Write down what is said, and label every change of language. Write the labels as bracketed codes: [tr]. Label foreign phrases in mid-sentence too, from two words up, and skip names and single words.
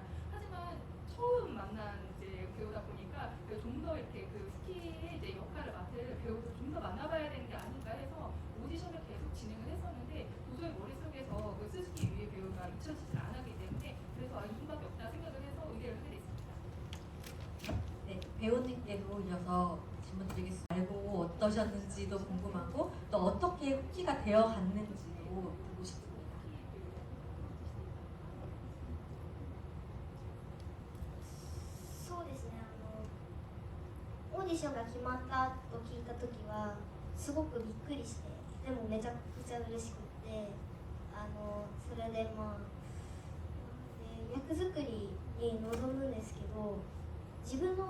[ko] 하지만 처음 만난 이제 배우다 보니까 좀 더 이렇게 그 후키의 이제 역할을 맡을 배우를 좀 더 만나봐야 되는 게 아닌가 해서 오디션을 계속 진행을 했었는데 도저히 머릿속에서 그 스즈키 유이 배우가 잊혀지지 않았기 때문에 그래서 이분밖에 없다 생각을 해서 의뢰를 하게 됐습니다. 네, 배우님께도 이어서 질문 드리겠습니다. 알고 어떠셨는지도 궁금하고 또 어떻게 후키가 되어 갔는지도 듣고 싶습니다. [ja] そうですね、オーディションが決まったと聞いた時はすごくびっくりしてでもめちゃくちゃ嬉しくってそれで役作りに臨むんですけど自分の